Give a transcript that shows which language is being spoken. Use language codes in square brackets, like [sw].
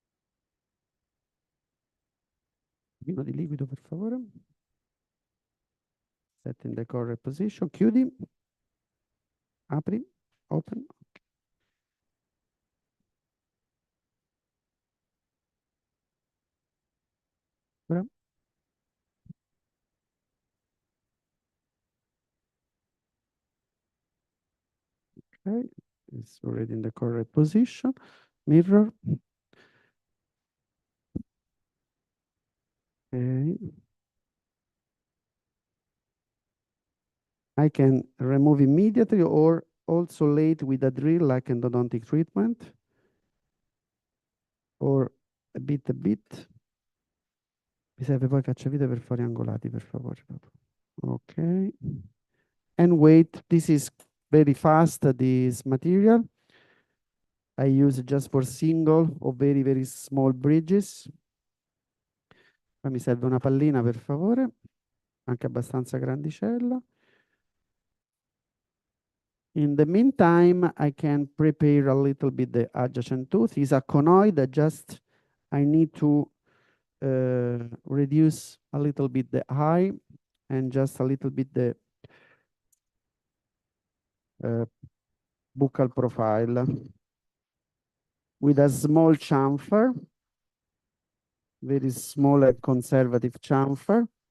[it] Un pochino di liquido, per favore. [en] Set in the correct position. [it] Chiudi. Apri. [en] Open. Okay. Okay, it's already in the correct position. Mirror. Okay. I can remove immediately or also late with a drill like endodontic treatment or a bit. [it] Mi serve poi cacciavite per fori angolati, per favore. Ok. [en] And wait, this is very fast, this material. I use it just for single or very, very small bridges. [it] Poi mi serve una pallina, per favore, anche abbastanza grandicella. [en] In the meantime, I can prepare a little bit the adjacent tooth. It's a conoid that just I need to reduce a little bit the eye and just a little bit the buccal profile with a small chamfer, very small and conservative chamfer.